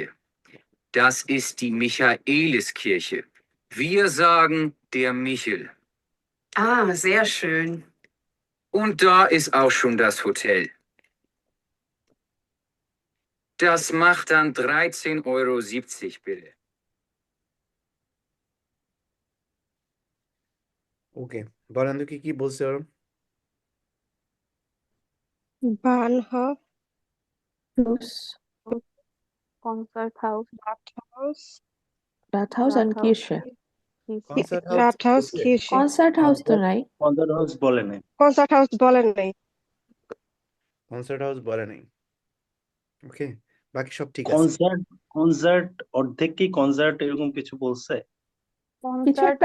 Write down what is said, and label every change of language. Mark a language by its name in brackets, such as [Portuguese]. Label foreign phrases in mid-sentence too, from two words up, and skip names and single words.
[German] Das ist die Michaeliskirche. Wir sagen der Michel. Ah, sehr schön. Und da ist auch schon das Hotel. Das macht dann 13,70 € bitte. [Bangla] ওকে, বলেন তো কি বলছে ওরা? [German] Bahnhof, Fluss, Konzerthaus, Rathaus, Rathaus and Rathaus, Kirche. Kirche, [English] concert house [German] Rathaus, [Bangla] বলছে? [German] Kirche. [English] Concert house [Bangla] তো নাই। [English] concert house [Bangla] বলে নাই। [English] Concert house [Bangla] বলেন নাই। [English] concert house [Bangla] বলে নাই। ওকে, বাকি সব ঠিক আছে। কনসার্ট অর্ধেক কি কনসার্ট এরকম কিছু বলছে? কিছু কনসার্ট